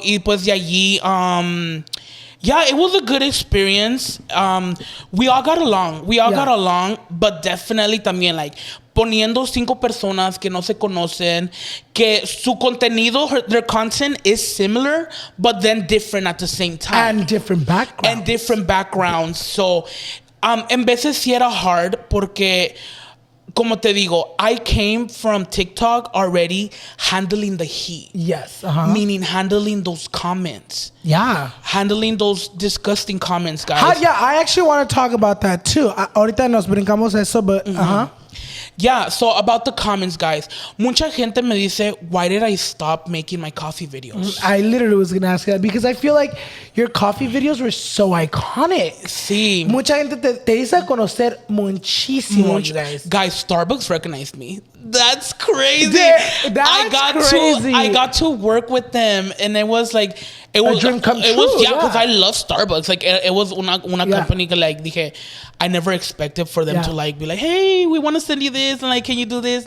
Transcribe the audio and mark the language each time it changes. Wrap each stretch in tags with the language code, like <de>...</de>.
<es>Y pues de allí,</es> <en>it was a good experience. We all got along, but definitely también, like,</en> <es>poniendo 5 personas que no se conocen, que su contenido,</es> <en>their content is similar, but then different at the same time. And different backgrounds.</en> <es>So, en veces sí era</es> <en>hard</en> <es>porque como te digo,</es> <en>I came from TikTok already handling the heat. Yes. Meaning handling those comments. Yeah. Handling those disgusting comments, guys. I actually want to talk about that too.</en> <es>Ahorita nos brincamos eso,</es> <en>but Yeah, so about the comments, guys.</en> <es>Mucha gente me dice,</es> <en>why did I stop making my coffee videos? I literally was going to ask that because I feel like your coffee videos were so iconic.</en> <es>Sí. Mucha gente te hizo conocer muchísimo,</es> <en>you guys. Guys, Starbucks recognized me. That's crazy. I got to work with them, and it was like it was a dream come true. Because I love Starbucks. Like it was una company</en> <es>que like dije,</es> <en>I never expected for them to like be like, hey, we want to send you this, and like, can you do this?</en>